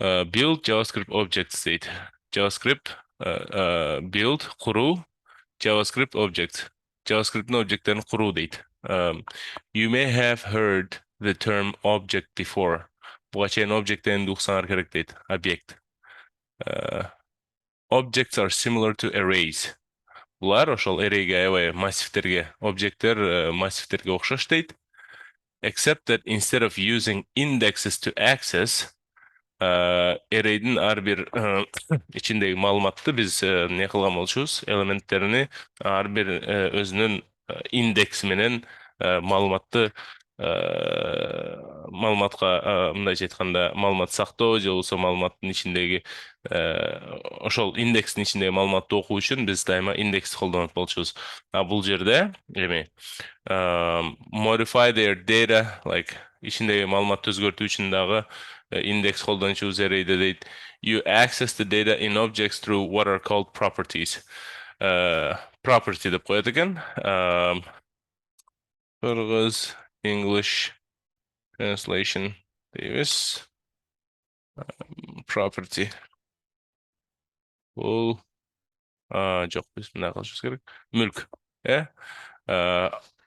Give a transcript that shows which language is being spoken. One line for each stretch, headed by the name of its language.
English: Build JavaScript objects дейт. JavaScript build куруу, JavaScript object.
Kyrgyz: JavaScript'in объекттерин куруу дейт.
English: You may have heard the term object before.
Kyrgyz: Буга чейин object дегенди уксаңар керек дейт. Объект.
English: Objects are similar to arrays.
Kyrgyz: Булар ошол array'ге аябай массивтерге, объекттер массивтерге окшош дейт.
English: Except that instead of using indexes to access,
Kyrgyz: array'din ар бир ичиндеги маалыматты биз эмне кылган болчубуз, элементтерини ар бир өзүнүн индекси менен маалыматты маалыматка мындайча айтканда маалымат сактоо же болбосо маалыматтын ичиндеги ошол индекстин ичиндеги маалыматты окуу үчүн биз дайыма индекс колдонот болчубуз. Бул жерде эми
English: modify their data, like
Kyrgyz: içindeki маалыматты өзгөртүү үчүн дагы индекс колдончубуз array'де дейт.
English: You access the data in objects through what are called properties.
Kyrgyz: Property деп коет экен. Кыргыз
English: English translation
Kyrgyz: дейбиз.
English: Property.
Kyrgyz: Бул жок, биз мындай кылышыбыз керек. Мүлк.